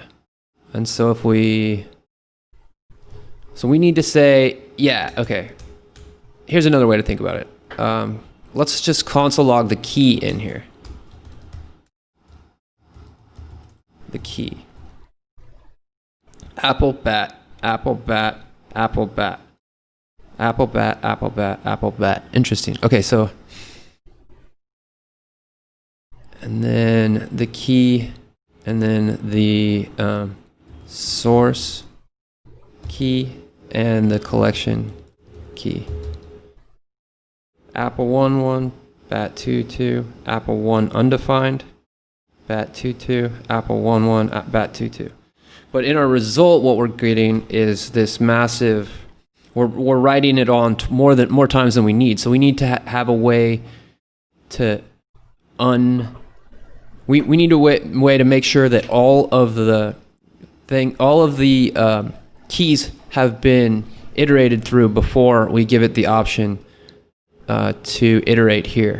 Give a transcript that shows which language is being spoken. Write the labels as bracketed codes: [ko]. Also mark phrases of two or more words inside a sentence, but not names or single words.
[en] And so if we need to say, yeah, okay. Here's another way to think about it. Let's just console log the key in here. The key. Apple, bat, apple, bat, apple, bat. Apple, bat, apple, bat, apple, bat. Interesting. Okay, so and then the key, and then the source key, and the collection key. Apple 1, 1, bat 2, 2, apple 1 undefined, bat 2, 2, apple 1, 1, bat 2, 2. But in our result, what we're getting is this massive, we're writing it on more times than we need. So we need to have a way to we need a way to make sure that all of the keys have been iterated through before we give it the option to iterate here.